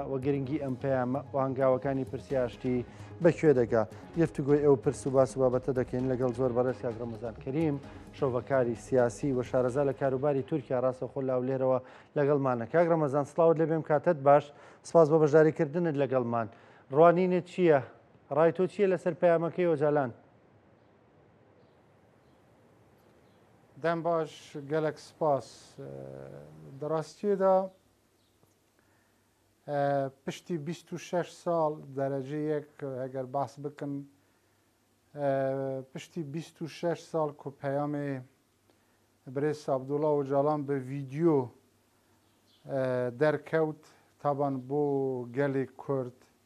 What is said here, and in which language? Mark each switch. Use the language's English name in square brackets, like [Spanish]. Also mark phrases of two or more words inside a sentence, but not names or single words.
[Central Kurdish] و گرنگی ئەم پەیامە و هەنگاوەکانی پرسیاشتی بەکوێ دەگا گفتوگۆی ئەو پرس و باس و بابەتە دەکەین لەگەڵ زۆر بەڕێز کاک ڕەمەزان کەریم شۆڤەکاری سیاسی و شارەزا لە کاروباری تورکیا ڕاستەوخۆ لاولێرەوە لەگەڵمانە کاک ڕەمەزان سڵاوت لەبێم کاتت باش سپاس بۆ بەشداریکردنت لەگەڵمان ڕوانینت چییە ڕای تۆ چییە لەسەر پەیامەکەی ئۆجەلان [Kurdish] دەم باش gelek spas di rastiyê de piştî 26 sal dereceyek eger behs bikin piştî 26 sal ku peyamê Birêz Abdullah Öcalan bi vîdyo derkewt taban bo gelê Kurd